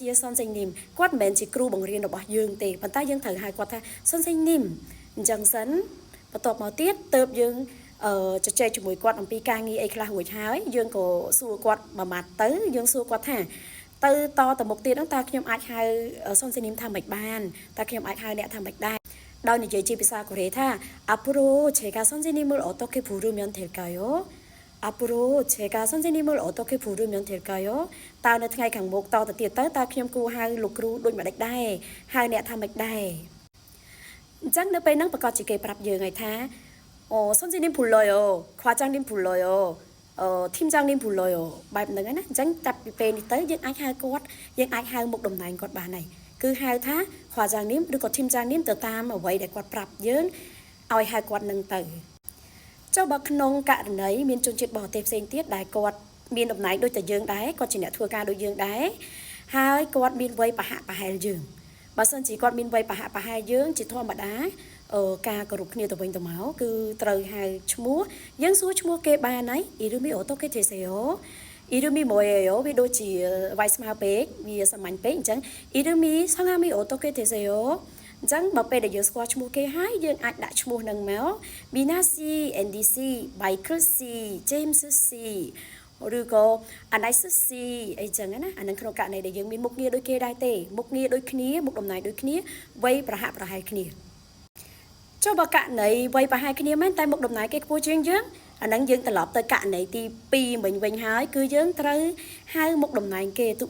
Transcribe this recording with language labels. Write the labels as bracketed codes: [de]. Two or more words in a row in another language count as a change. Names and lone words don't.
[km] ជាសុនសេងនីមគាត់មិនមែនជាគ្រូបង្រៀនរបស់យើងទេប៉ុន្តែយើងត្រូវហៅគាត់ថាសុនសេងនីមអញ្ចឹងសិនបន្ទាប់មកទៀតទៅយើងជជែកជាមួយគាត់អំពីការងារអីខ្លះរួចហើយយើងក៏សួរគាត់មួយម៉ាត់ទៅយើងសួរគាត់ថាទៅតមុខទៀតហ្នឹងតើខ្ញុំអាចហៅសុនសេនីមថាម៉េចបានតើខ្ញុំអាចហៅអ្នកថាម៉េចដែរដោយនិយាយជាភាសាកូរ៉េថា [ko] 앞으로 제가 선생님을 어떻게 부르면 될까요? 앞으로 제가 선생님을 어떻게 부르면 될까요? [km] តើនៅថ្ងៃខាងមុខតទៅទៀតទៅតើខ្ញុំគួរហៅលោកគ្រូដូចម្ដេចដែរហៅអ្នកថាម៉េចដែរអញ្ចឹងនៅពេលហ្នឹងប្រកាសជាគេប្រាប់យើងហើយថា [ko] 선생님 불러요. 과장님 불러요. 팀장님 불러요. [km] បែបហ្នឹងណាអញ្ចឹងចាប់ពីពេលនេះទៅយើងអាចហៅគាត់យើងអាចហៅមុខតំណែងគាត់បានហើយគឺហៅថា 과장님 ឬក៏ 팀장님 ទៅតាមអ្វីដែលគាត់ប្រាប់យើងឲ្យហៅគាត់នឹងទៅចុះបើក្នុងករណីមានជនជាតិបរទេសផ្សេងទៀតដែលគាត់មានតំណែងដូចតែយើងដែរគាត់ជាអ្នកធ្វើការដូចយើងដែរហើយគាត់មានវ័យប្រហាក់ប្រហែលយើងបើសិនជាគាត់មានវ័យប្រហាក់ប្រហែលយើងជាធម្មតាការគោរពគ្នាទៅវិញទៅមកគឺត្រូវហៅឈ្មោះយើងសួរឈ្មោះគេបានហើយ [ko] 이름이 어떻게 되세요? 이름이 뭐예요? [km] វាដូចជាវាយស្មើពេកវាសាមញ្ញពេកអញ្ចឹង [ko] 이름이 성함이 어떻게 되세요? [km] អញ្ចឹងបើពេលដែលយើងស្គាល់ឈ្មោះគេហើយយើងអាចដាក់ឈ្មោះនឹងមក 미나 씨, 앤디 씨, 마이클 씨, 제임스 씨 ឬក៏ 아나이스 씨 អីចឹងណាអានឹងក្នុងករណីដែលយើងមានមុខងារដូចគេដែរទេមុខងារដូចគ្នាមុខតំណែងដូចគ្នា វ័យប្រហាក់ប្រហែលគ្នាចុះបើករណីវ័យប្រហែលគ្នាមែនតែមុខតំណែងគេខ្ពស់ជាងយើងអាហ្នឹងយើងត្រឡប់ទៅករណីទី2វិញហើយគឺយើងត្រូវហៅមុខតំណែងគេទោះ